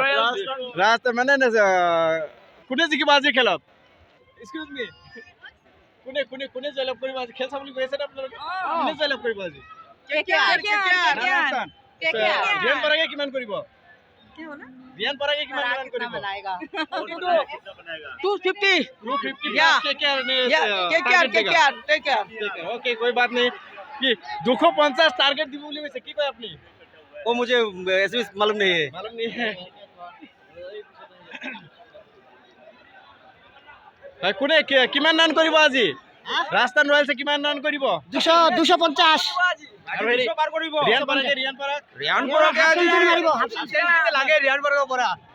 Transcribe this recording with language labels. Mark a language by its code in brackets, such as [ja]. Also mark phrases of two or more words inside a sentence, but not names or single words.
[as] ৰাজস্থান মানে কোনে জিকিব আজি খেলত [en] excuse me [as] কোনে জয়লাভ কৰিব আজি খেল চাবলৈ গৈ আছে নে আপোনালোকে কোনে জয়লাভ কৰিব আজি ৰাজস্থান ৰিয়ান পৰাগে কিমান কৰিব ৰিয়ান পৰাগে কিমান ৰান কৰিব 250 [hi] KKR ने ओके कोई बात नहीं कि 250 टारगेट [as] দিব বুলি কৈছে কি কয় আপুনি [hi] ओ मुझे ऐसे मालूम नहीं है मालूम नहीं है [as] ভাই কোনে কিমান ৰান কৰিব আজি ৰাজস্থান ৰয়েলছে কিমান ৰান কৰিব 250 আৰু হেৰি ৰিয়ান পৰাগে লাগে ৰিয়ান পৰাগ পৰা